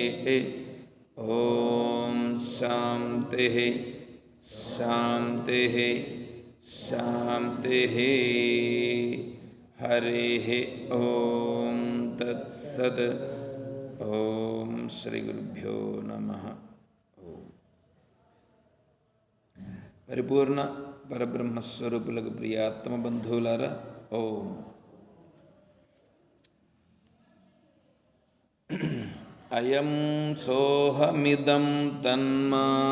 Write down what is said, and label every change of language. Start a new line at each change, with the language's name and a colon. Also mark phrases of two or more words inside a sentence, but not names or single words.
Sanskrit: ॐ शान्तिः शान्तिः शान्तिः। हरिः ॐ तत्सत्। ॐ श्रीगुरुभ्यो नमः।
Telugu: పరిపూర్ణ పరబ్రహ్మస్వరూపులకు ప్రియాత్మ బంధువులారా, ఓం.
Sanskrit: అయం సోహమిదం తన్మా